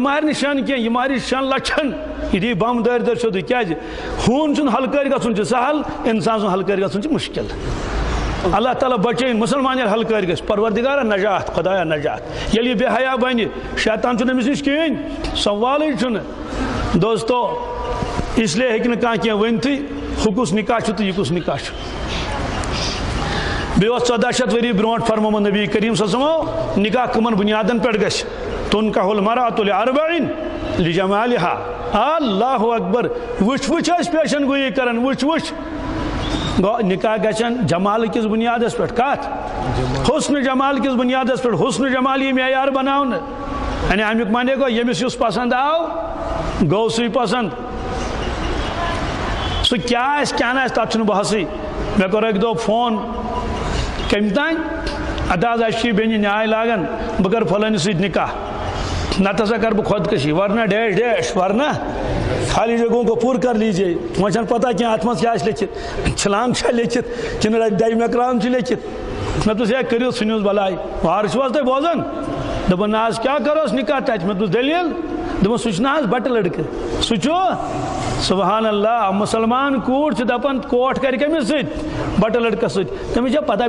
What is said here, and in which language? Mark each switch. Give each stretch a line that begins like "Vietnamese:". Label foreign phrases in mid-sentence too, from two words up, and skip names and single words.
Kashmiri: مارِ نہٕ شٮ۪ن کینٛہہ یہِ مارِ شٮ۪ن لچھن یہ دی بم دٲرۍ دٲرۍ سیوٚدُے کیٛازِ ہوٗن سُنٛد ہلکٲرۍ گژھُن چھُ سہل انسان سُنٛد ہلکٲرۍ گژھُن چھُ مُشکل اللہ تعالیٰ بچٲیِن مُسلمان ییٚلہِ ہلکٲرۍ گژھِ پروردگارا نجات خۄدایا نجات ییٚلہِ یہِ بے حیا بنہِ شیطان چھُنہٕ أمِس نِش کِہیٖنۍ سوالٕے چھُنہٕ دوستو اسلیے ہیٚکہِ نہٕ کانٛہہ کینٛہہ ؤنتھٕے ہُہ کُس نکاح چھُ تہٕ یہِ کُس نکاح چھُ بیٚیہِ اوس 1400 ؤری برونٛٹھ فرمومُت نبی کریم
Arabic: صلی اللہ علیہ وسلمو
Kashmiri: نکاح کٕمن بُنیادن پٮ۪ٹھ گژھِ تُنکح
Arabic: المرأة لأربعٍ لجمالها
Kashmiri: اللہ اکبر وٕچھ وٕچھ ٲسۍ پیشن گویی کران وٕچھ وٕچھ گوٚو نکاح گژھن جمال کِس بُنیادس پٮ۪ٹھ کتھ حسن جمال کِس بُنیادس پٮ۪ٹھ حسن جمال یہِ معیار بناونہٕ یعنی امیُک معنی گوٚو ییٚمِس یُس پسنٛد آو گوٚو سُے پسنٛد سُہ کیٛاہ آسہِ کیٛاہ نہٕ آسہِ تتھ چھُنہٕ بحثٕے مےٚ کوٚر اکہِ دۄہ فون کمہِ تانۍ ادٕ حظ اَسہِ چھِ بیٚنہِ نیاے لاگان بہٕ کرٕ فلٲنِس سۭتۍ نکاح نتہٕ ہسا کرٕ بہٕ خۄدکٔشی ورنہ ڈیش ڈیش ورنہ
Urdu: خالی جگہوں کو پوٗرٕ کر لیجیے
Kashmiri: وۄنۍ چھنہٕ پتہ کینٛہہ اتھ منٛز کیٛاہ آسہِ لیکھِتھ چھلانگ چھا لیکھِتھ کِنہٕ ڈیمہِ اکرام چھُ لیکھِتھ مےٚ دوٚپُس ہے کٔرِو ژھٕنِوُس بلاے وارٕ چھِو حظ تُہۍ بوزان دوٚپُن نہ حظ کیٛاہ کروس نکاح تتہِ مےٚ دوٚپُس دٔلیٖل دوٚپُن سُہ چھُ نہ حظ بٹہٕ لڑکہٕ سُہ چھُ
Arabic: سبحان اللہ
Kashmiri: مسلمان کوٗر چھِ دپان کوٹھ کرِ کٔمِس سۭتۍ بٹہٕ لڑکس سۭتۍ تٔمِس چھےٚ پتہ